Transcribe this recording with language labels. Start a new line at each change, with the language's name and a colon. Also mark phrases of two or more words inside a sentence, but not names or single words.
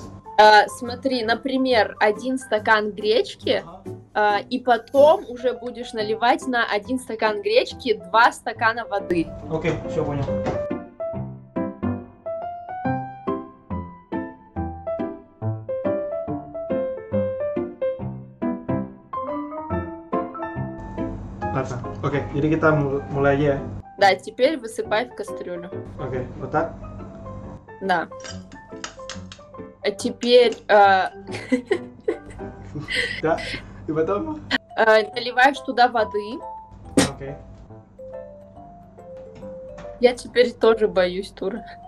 Russian: Смотри, например, 1 стакан гречки, и потом уже будешь наливать на 1 стакан гречки 2 стакана воды. Окей, все понял. Ладно.
Indonesian: Oke, jadi kita mulai aja ya.
Russian: Да, теперь высыпай в кастрюлю. Oke, вот так. Да. А теперь Да. И потом? наливаешь туда воды. Окей. Я теперь тоже боюсь, Тура.